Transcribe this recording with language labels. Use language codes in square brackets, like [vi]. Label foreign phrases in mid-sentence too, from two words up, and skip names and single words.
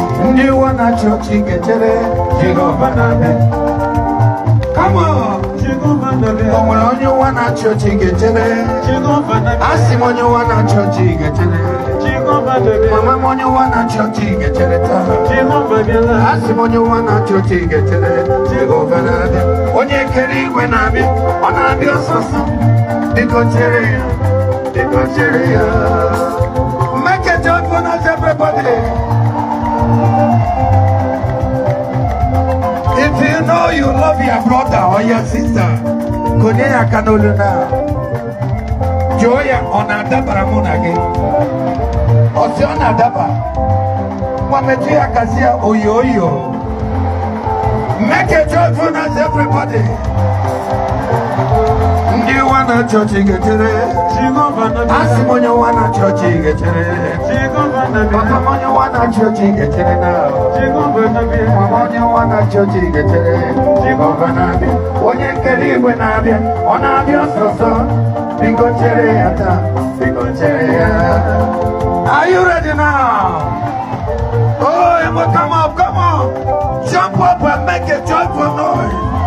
[ig] Ndị ụwa na-achị ọchị ga-echere Jehova na-abịa. [en] Come on. [ig] Jehova na-abịa. O nwere onye ụwa na-achị ọchị ga-echere? Jehova na-abịa. Asị m onye ụwa na-achị ọchị ga-echere. Jehova na-abịa. Mama m onye ụwa na-achị ọchị ga-echere taa. Jehova abịala. Asị m onye ụwa na-achị ọchị ga-echere. Jehova na-abịa. Onye kere igwe na-abịa. Ọ na-abịa ọsọsọ. Biko chere ya. Biko chere ya. [en] Make a joyful noise, everybody. If you know you love your brother or your sister, [ig] konye ya aka n'olu na. Jụọ ya, ọ na-adabara mụ na gị? Ọ sị ọ na-adaba. Nwa metụ ya aka sị ya, oyo oyo. [en] Make a joyful noise, everybody. [ig] Ndị ụwa na-achị ọchị ga-echere. Jehova na-abịa. Asị m onye ụwa na-achị ọchị ga-echere. Jehova na-abịa. Papa m onye ụwa na-achị ọchị ga-echere na. Jehova na-abịa. Mama onye ụwa na-achị ọchị ga-echere. Jehova na-abịa. Onye kere igwe na-abịa, ọ na-abịa ọsọsọ. Biko chere ya taa, biko chere ya. [en] Are you ready now? Oh, Emo, come up, come on. Jump up and make a joyful noise.